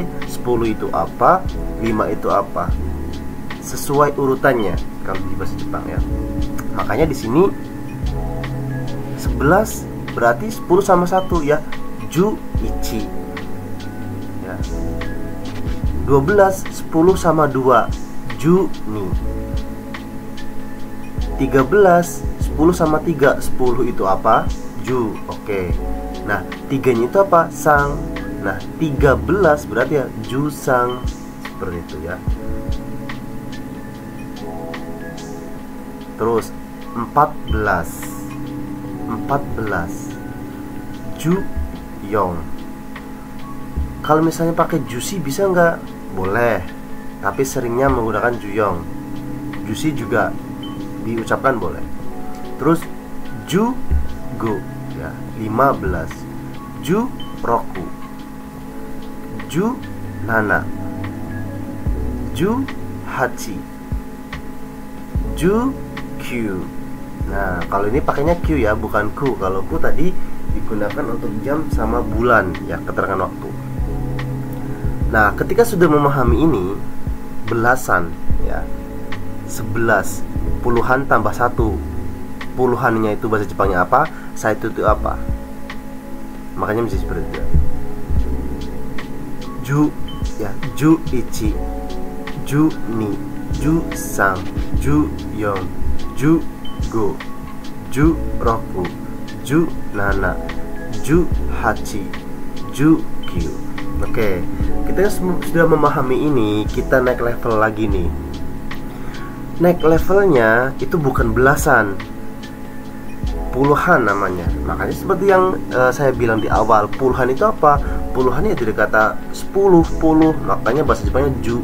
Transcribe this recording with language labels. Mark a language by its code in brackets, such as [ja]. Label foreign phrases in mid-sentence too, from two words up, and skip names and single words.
[id] 10 itu apa, 5 itu apa, sesuai urutannya kalau di bahasa Jepang ya. Makanya di sini 11 berarti 10 sama 1 ya, [ja] じゅういち [id] ya. 12 10 sama 2, [ja] じゅうに. [id] 13 10 sama 3, 10 itu apa, ju. Oke. Nah 3-nya itu apa, sang. Nah 13 berarti ya jusang. Seperti itu ya. Terus 14 [ja] じゅうよん. [id] Kalau misalnya pakai jusi bisa nggak? Boleh, tapi seringnya menggunakan juyong. Jusi juga diucapkan boleh. Terus [ja] じゅうご [id] ya, 15. [ja] じゅうろく、じゅうなな、じゅうはち、じゅうきゅう. [id] Nah, kalau ini pakainya Q ya, bukan ku. Kalau ku tadi digunakan untuk jam sama bulan ya, keterangan waktu. Nah, ketika sudah memahami ini, belasan ya, 11, puluhan tambah 1. Puluhannya itu bahasa Jepangnya apa, saitu itu apa. Makanya menjadi seperti itu. [ja] じゅう ya、じゅういち、じゅうに、じゅうさん、じゅうよん、じゅうご、じゅうろく、じゅうなな、じゅうはち、じゅうきゅう. [id] Oke, kita sudah memahami ini, kita naik level lagi nih. Naik levelnya itu bukan belasan, puluhan namanya. Makanya seperti yang saya bilang di awal, puluhan itu apa? Puluhan ya dari kata 10, puluh, makanya bahasa Jepangnya ju.